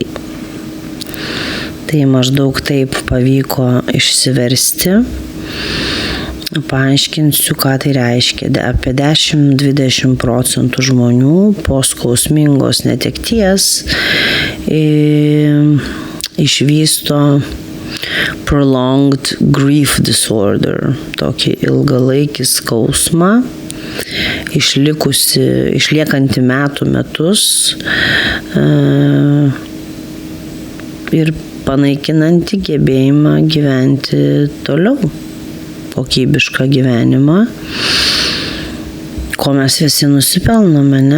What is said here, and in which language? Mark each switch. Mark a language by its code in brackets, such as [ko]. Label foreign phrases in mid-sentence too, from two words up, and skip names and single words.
[lt] Tai maždaug taip pavyko išsiversti. Paaiškinsiu, ką tai reiškia. Apie 10-20% žmonių po skausmingos netekties [en] išvysto prolonged grief disorder, [lt] tokį ilgalaikį skausmą, išliekantį metus ir panaikinanti gebėjimą gyventi toliau, kokybišką gyvenimą, ko mes visi nusipelnome, ne?